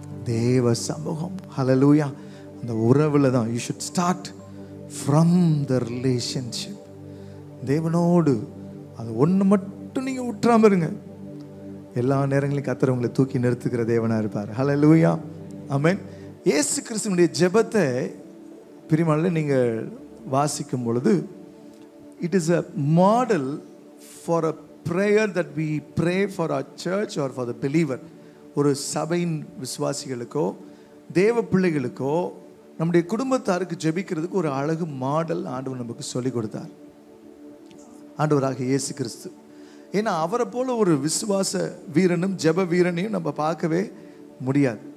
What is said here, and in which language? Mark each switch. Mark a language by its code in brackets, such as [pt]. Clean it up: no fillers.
[ta] தேவ சமூகம். ஹல்லேலூயா. அந்த உறவுல தான். [en] You should start from the relationship. [ta] தேவனோடு அது ஒன்று மட்டும் நீங்க விட்டுறாம இருங்க. எல்லா நேரங்களையும் கர்த்தர் உங்களை தூக்கி நிறுத்துகிற தேவனா இருப்பார். ஹல்லேலூயா. ஆமென். இயேசு கிறிஸ்துவினுடைய ஜெபத்தை பிரியமானவர்களே நீங்க வாசிக்கும் பொழுது, [en] It is a model for a prayer that we pray for our church or for the believer. [ta] ஒரு சபையின் விசுவாசிகளுக்கோ தேவ பிள்ளைகளுக்கோ நம்முடைய குடும்பத்தாருக்கு ஜெபிக்கிறதுக்கு ஒரு அழகு மாடல் ஆண்டவர் நமக்கு சொல்லிக் கொடுத்தார், ஆண்டவராக இயேசு கிறிஸ்து. ஏன்னா அவரை போல ஒரு விசுவாச வீரனும் ஜெப வீரனையும் நம்ம பார்க்கவே முடியாது.